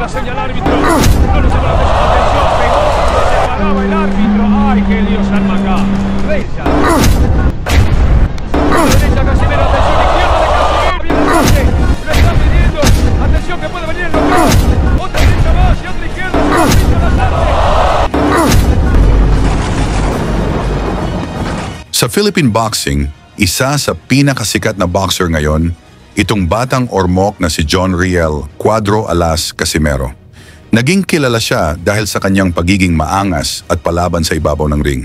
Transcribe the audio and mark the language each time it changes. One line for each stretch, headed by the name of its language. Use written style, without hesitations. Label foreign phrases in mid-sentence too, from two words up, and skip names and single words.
Spanish: señal al árbitro. No le llamó la atención. Pegó. Se paraba el árbitro. Ay, qué Dios alma acá. Recha. Derecha Casimero. Atención. Izquierda de Casimero. Viene el pase. Lo está pidiendo. Atención que puede venir el local. Otra derecha más y otra izquierda.
Filipino: Sa
English: Philippine boxing,
Filipino: isa sa pinakasikat na boxer ngayon, itong batang ormok na si John Riel Cuadro Alas Casimero. Naging kilala siya dahil sa kanyang pagiging maangas at palaban sa ibabaw ng ring.